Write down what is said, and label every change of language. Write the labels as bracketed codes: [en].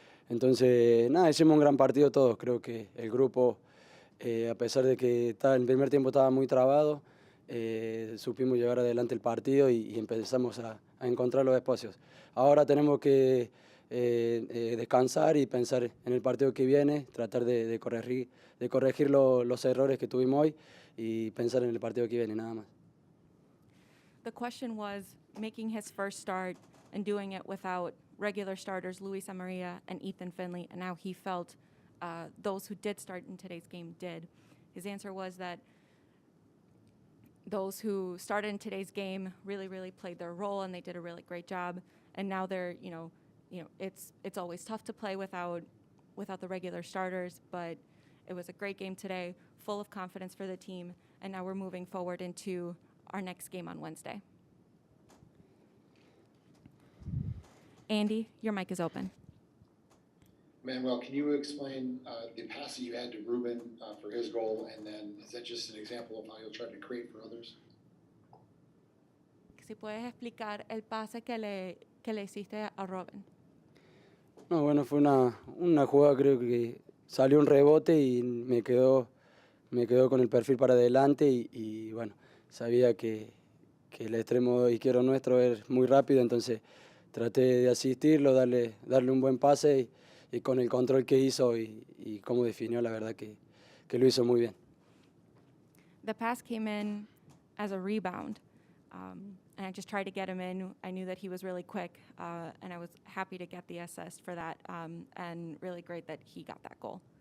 [es] Entonces, nada, hicimos un gran partido todos. Creo que el grupo, a pesar de que el primer tiempo estaba muy trabado, supimos llevar adelante el partido y empezamos a encontrar los espacios. Ahora tenemos que descansar y pensar en el partido que viene, tratar de corregir los errores que tuvimos hoy y pensar en el partido que viene, nada más. [en] The question was making his first start and doing it without regular starters Luis Amarilla and Ethan Finley, and how he felt those who did start in today's game did. His answer was that those who started in today's game really played their role, and they did a really great job. And now they're, it's always tough to play without the regular starters, but it was a great game today, full of confidence for the team, and now we're moving forward into our next game on Wednesday. Andy, your mic is open. Manuel, can you explain the pass that you had to Ruben for his goal, and then is that just an example of how you'll try to create for others? [es] Si puedes explicar el pase que le hiciste a Robin. No, bueno, fue una jugada, creo que salió un rebote y me quedó con el perfil para adelante y bueno, sabía que el extremo izquierdo nuestro es muy rápido, entonces traté de asistirlo, darle un buen pase y con el control que hizo y cómo definió, la verdad que lo hizo muy bien. [en] The pass came in as a rebound, and I just tried to get him in. I knew that he was really quick, and I was happy to get the assist for that, and really great that he got that goal.